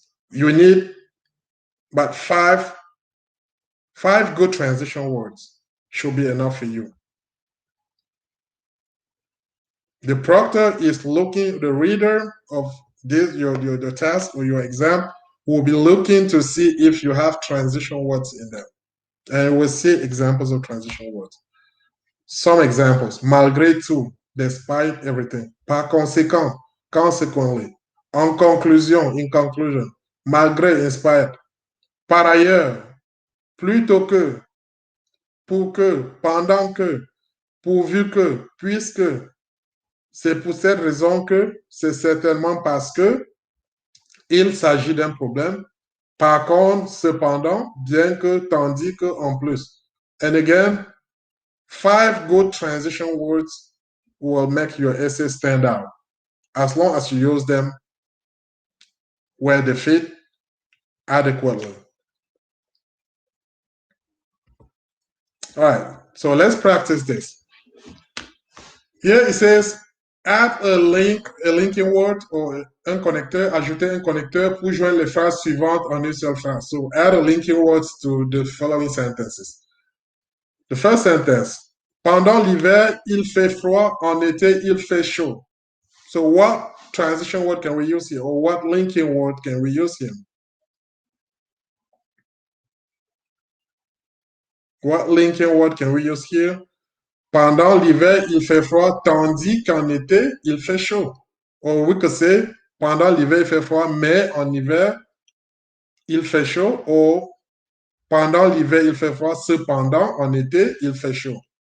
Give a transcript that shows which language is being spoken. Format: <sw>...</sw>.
<en>You need but five good transition words should be enough for you. The proctor is looking, the reader of this, your task or your exam will be looking to see if you have transition words in them. And we'll see examples of transition words. Some examples:</en> <fr>malgré tout,</fr> <en>despite everything;</en> <fr>par conséquent,</fr> <en>consequently;</en> <fr>en conclusion,</fr> <en>in conclusion;</en> <fr>malgré,</fr> <en>in spite;</en> <fr>par ailleurs, plutôt que, pour que, pendant que, pourvu que, puisque, c'est pour cette raison que, c'est certainement parce que, il s'agit d'un problème, par contre, cependant, bien que, tandis que, en plus.</fr> <en>And again, 5 good transition words will make your essay stand out as long as you use them where they fit adequately. All right, so let's practice this. Here it says, add a linking word or</en> <fr>un connecteur, ajouter un connecteur pour joindre les phrases suivantes en une seule phrase.</fr> <en>So add a linking words to the following sentences. The first sentence,</en> <fr>pendant l'hiver, il fait froid, en été, il fait chaud.</fr> <en>So what transition word can we use here, or what linking word can we use here? What linking word can we use here?</en> <fr>Pendant l'hiver, il fait froid, tandis qu'en été, il fait chaud.</fr> <en>Or we could say,</en> <fr>pendant l'hiver, il fait froid, mais en hiver, il fait chaud. Or, pendant l'hiver, il fait froid, cependant, en été, il fait chaud.</fr>